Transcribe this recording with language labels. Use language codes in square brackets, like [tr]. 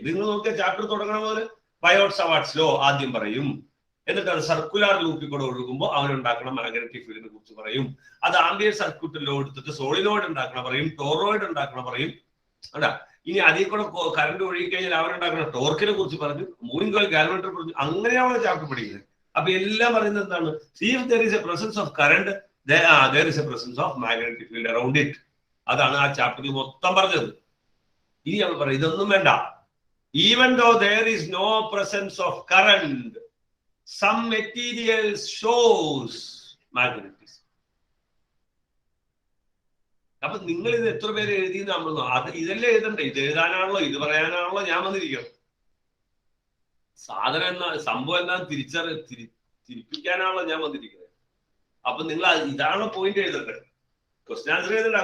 [ml] നിങ്ങൾ നോക്കിയ ചാപ്റ്റർ തുടങ്ങണ പോലെ ബയോട്ട്-സവാർട്ട്സ് ലോ ആദ്യം പറയും, എന്നിട്ട് അത് സർക്കുലർ ലൂപ്പിൽ കൂടെ ഒഴുകുമ്പോൾ അവനുണ്ടാക്കുന്ന മാഗ്നറ്റിക് ഫീൽഡിനെ കുറിച്ച് പറയും. അത് ആംബിയർ സർക്യൂട്ട് ലോ എടുത്തിട്ട് സോളിനോയിഡ് ഉണ്ടാക്കണ പറയും, ടോറോയിഡ് ഉണ്ടാക്കണ പറയും. അതാ ഇനി അതിൽ കൂടെ കറണ്ട് ഒഴുകിക്കഴിഞ്ഞാൽ അവരുണ്ടാക്കുന്ന ടോർക്കിനെ കുറിച്ച് പറഞ്ഞു, മൂവിംഗ് കോയിൽ ഗാൽവനോമീറ്റർ പറഞ്ഞു. അങ്ങനെയാണ് ചാപ്റ്റർ പഠിക്കുന്നത്. അപ്പൊ എല്ലാം പറയുന്നത് എന്താണ്? [en] if there is a presence of current, there is a presence of magnetic field around it. [ml] അതാണ് ആ ചാപ്റ്ററിൽ മൊത്തം പറഞ്ഞത്. ഇനി നമ്മൾ പറയാം, ഇതൊന്നും വേണ്ട. [en] Even though there is no presence of current, some materials shows magnetism. [ml] അപ്പൊ നിങ്ങൾ ഇത് എത്ര പേര് എഴുതി നമ്മൾ ഇതല്ലേ എഴുതണ്ടേ? ഇത് എഴുതാനാണല്ലോ, ഇത് പറയാനാണല്ലോ ഞാൻ വന്നിരിക്കുന്നത്. സാധനം എന്നാ സംഭവം എന്നാ തിരിപ്പിക്കാനാണല്ലോ ഞാൻ വന്നിരിക്കുന്നത്. അപ്പൊ നിങ്ങൾ ഇതാണോ പോയിന്റ് എഴുതണ്ടേ? Question answer എഴുതണ്ട.